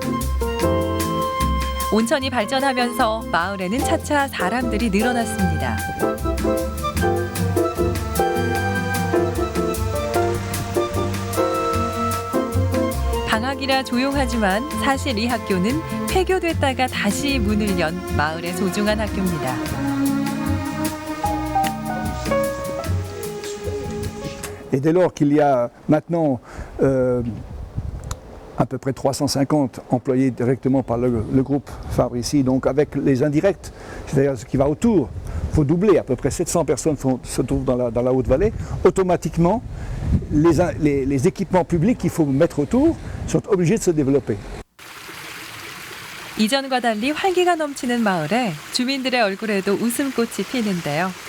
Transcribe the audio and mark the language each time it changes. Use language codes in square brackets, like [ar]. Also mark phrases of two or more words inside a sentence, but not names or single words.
[ko] 온천이 발전하면서 마을에는 차차 사람들이 늘어났습니다. 방학이라 조용하지만 사실 이 학교는 폐교됐다가 다시 문을 연 마을의 소중한 학교입니다. [fr] Et dès lors qu'il y a maintenant à peu près 350 employés directement par le groupe Fabre ici, donc avec les indirects, c'est-à-dire ce qui va autour, il faut doubler, à peu près 700 personnes se trouvent dans la Haute-Vallée, automatiquement les équipements publics qu'il faut mettre autour sont obligés de se développer. [ko] 이전과 달리 활기가 넘치는 마을에 주민들의 얼굴에도 웃음꽃이 피는데요.